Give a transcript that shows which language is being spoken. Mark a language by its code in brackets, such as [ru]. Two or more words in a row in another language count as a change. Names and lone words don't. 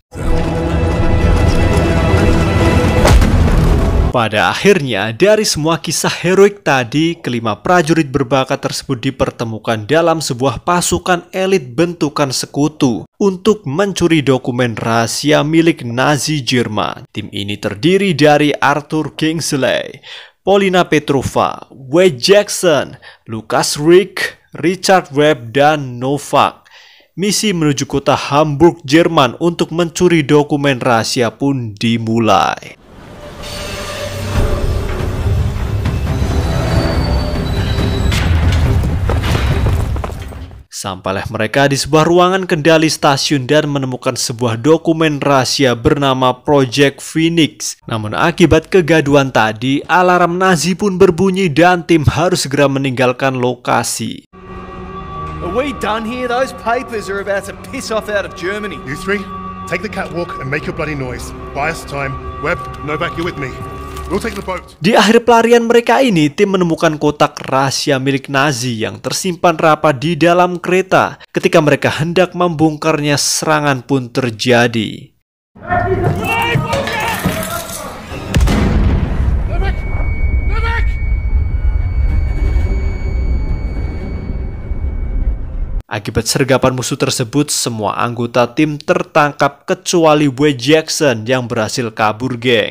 [id] Pada akhirnya, dari semua kisah heroik tadi, kelima prajurit berbakat tersebut dipertemukan dalam sebuah pasukan elit bentukan sekutu untuk mencuri dokumen rahasia milik Nazi Jerman. Tim ini terdiri dari Arthur Kingsley, Paulina Petrova, Wade Jackson, Lucas Rick, Richard Webb, dan Novak. Misi menuju kota Hamburg, Jerman untuk mencuri dokumen rahasia pun dimulai. Sampailah mereka di sebuah ruangan kendali stasiun dan menemukan sebuah dokumen rahasia bernama Project Phoenix. Namun akibat kegaduhan tadi, alarm Nazi pun berbunyi dan tim harus segera meninggalkan lokasi. [en] Are we done here? Those papers are about to piss off out of Germany. You three, take the catwalk and make your bloody noise. Buy us time. Webb, Novak, you with me. We'll take the boat. [id] Di akhir pelarian mereka ini, tim menemukan kotak rahasia milik Nazi yang tersimpan rapat di dalam kereta. Ketika mereka hendak membongkarnya, serangan pun terjadi. Akibat sergapan musuh tersebut, semua anggota tim tertangkap kecuali Wade Jackson yang berhasil kabur, geng.